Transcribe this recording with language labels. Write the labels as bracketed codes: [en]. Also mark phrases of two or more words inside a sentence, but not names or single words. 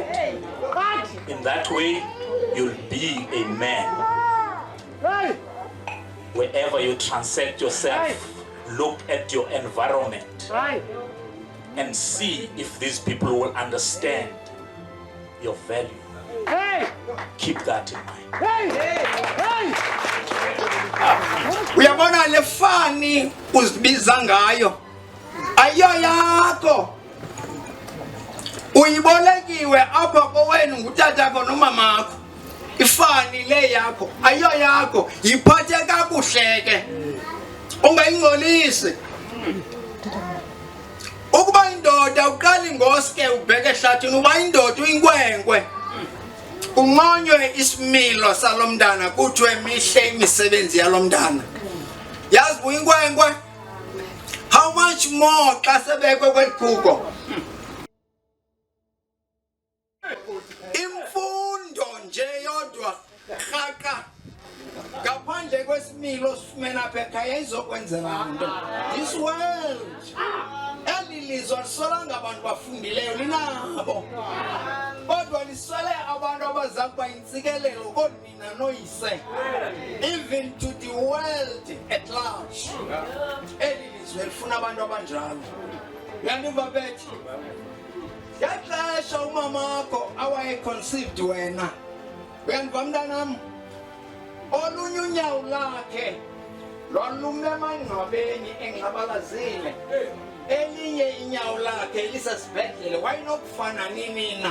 [en] In that way, you'll be a man. Wherever you transact yourself, look at your environment and see if these people will understand your value. Keep that in mind. [xh] Uyabona le fani uzibiza ngayo ayo yakho uyibolekiwe apha kowenu ngutatakho nomamakho. Ifani le yakho ayo yakho yiphathe kakuhleke ungayingcolisi. Ukuba indoda uqala ngoske ubheke ehlathini uba indoda uyinkwenkwe unqonywe isimilo salomntana kuthiwe mihle imisebenzi yalomntana. Yazi uyinkwenkwe [en] how much more [xh] xa sebekwe kweligugo. Imfundo nje yodwa khaka ngaphandle kwesimilo sifumena apha ekhaya izokwenzela nto. [en] This world [xh] elilizwe lisolanga abantu bafundileyo linabo kodwa liswele abantu abaza kuba yintsikelelo koonina noyise [en] even to the world at large. [xh] Elilizwe lifuna abantu abanjalo. Uyandiva bethi yaxesha umamakho awayeconceived wena. Uyandiva mntanam olunye unyawo lakhe lwalume emangcwabeni engxabalazile elinye inyawo lakhe lisesibhedlele wayinokufana nina.